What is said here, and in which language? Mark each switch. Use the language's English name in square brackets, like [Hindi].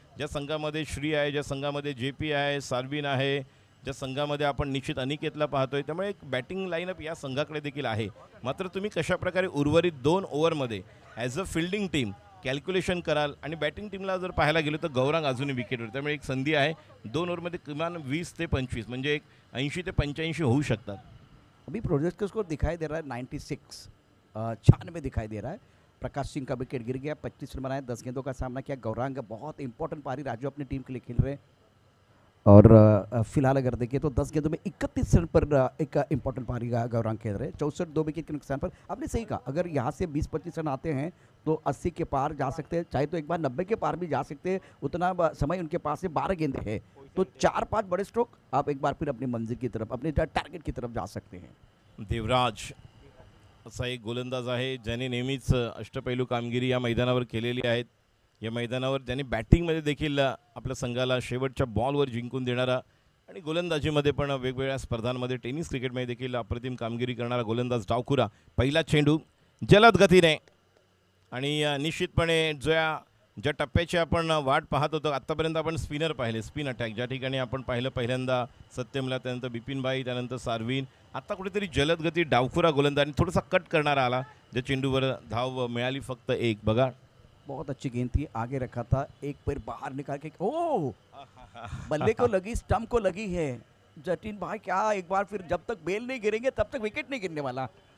[Marathi] ज्या संघामध्ये श्री आहे, ज्या संघामध्ये JP आहे, सार्विन आहे, ज्या संघामध्ये आपण निश्चित अनिकेतला पाहतोय, त्यामुळे एक बॅटिंग लाईनअप या संघाकडे देखील आहे. मात्र तुम्ही कशाप्रकारे उर्वरित 2 ओव्हरमध्ये [English] as a fielding team [Marathi] calculation कराल आणि बॅटिंग टीमला जर पाहायला गेलो तर गौरांग अजूनही विकेटवर, त्यामुळे एक संधी आहे. 2 ओव्हरमध्ये किमान 20 ते 25 म्हणजे एक 80 ते 85 होऊ शकतात. [Hindi] अभी प्रोजेक्ट का स्कोर दिखाई दे रहा है 96, 96 दिखाई दे रहा है. प्रकाश सिंह का विकेट गिर गया, 25 रन बनाए, 10 गेंदों का सामना किया. गौरांग बहुत इंपॉर्टेंट पारी राजू अपनी टीम के लिए खेल रहे हैं और फिलहाल अगर देखिए तो 10 गेंदों में 31 रन पर एक इंपॉर्टेंट पारी गौरांग खेल रहे हैं. 64 2 विकेट के नुकसान पर. आपने सही कहा, अगर यहाँ से 20-25 रन आते हैं तो 80 के पार जा सकते हैं, चाहे तो एक बार 90 के पार भी जा सकते हैं. उतना समय उनके पास है, 12 गेंदे हैं, तो 4-5 बड़े स्ट्रोक आप एक बार फिर अपनी मंजिल की तरफ, अपने टारगेट की तरफ जा सकते हैं. [Marathi] देवराज असा एक गोलंदाज आहे ज्याने नेहमीच अष्टपैलू कामगिरी या मैदानावर केलेली आहेत. या मैदानावर ज्यांनी बॅटिंगमध्ये देखील आपल्या संघाला शेवटच्या बॉलवर जिंकून देणारा आणि गोलंदाजीमध्ये पण वेगवेगळ्या स्पर्धांमध्ये टेनिस क्रिकेटमध्ये देखील अप्रतिम कामगिरी करणारा गोलंदाज डावखुरा. पहिला चेंडू जलद गतीने आणि निश्चितपणे ज्या टप्प्याची आपण वाट पाहत होतो आत्तापर्यंत आपण स्पिनर पाहिले, स्पिन अटॅक ज्या ठिकाणी आपण पाहिलं पहिल्यांदा सत्यमला, त्यानंतर बिपिनभाई, त्यानंतर सार्विन, आता कुठेतरी जलद गती डावखुरा गोलंदाज आणि थोडासा कट करणारा आला, ज्या चेंडूवर धाव मिळाली फक्त 1. बघा [Hindi] बहुत अच्छी गेंद थी, आगे रखा था, एक पैर बाहर निकाल के, ओ बल्ले को लगी, स्टंप को लगी है. जतिन भाई क्या एक बार फिर, जब तक बेल नहीं गिरेंगे तब तक विकेट नहीं गिरने वाला.